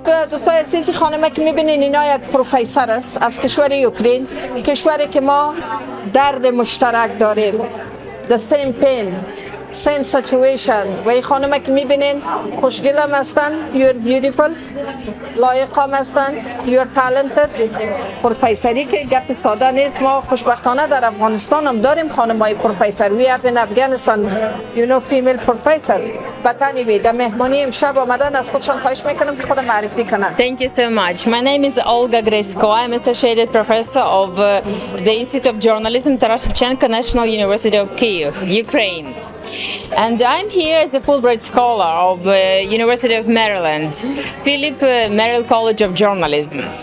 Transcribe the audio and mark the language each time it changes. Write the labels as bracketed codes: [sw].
[fa] دوستان عزیزی، خانم که میبینین اینا یک پروفسور است از کشور اوکراین، کشوری که ما درد مشترک داریم. [en] The same pain, same situation. [fa] و این خانم که میبینین خوشگل هم هستن. [en] You're beautiful. [fa] لایق هم هستن. [en] You're talented. [fa] پروفسوری که گپ ساده نیست. ما خوشبختانه در افغانستان هم داریم خانمای پروفسور. [en] We have in Afghanistan, you know, female professor. But anyway, [fa] در مهمانی امشب آمدن، از خودشان خواهش میکنم که خود معرفی کنن. [en] Thank you so much. My name is Olga Gresko. I'm Associated Professor of the Institute of Journalism, Taras Shevchenko National University of Kyiv, Ukraine. And I'm here as a Fulbright scholar of University of Maryland, Philip Merrill College of Journalism.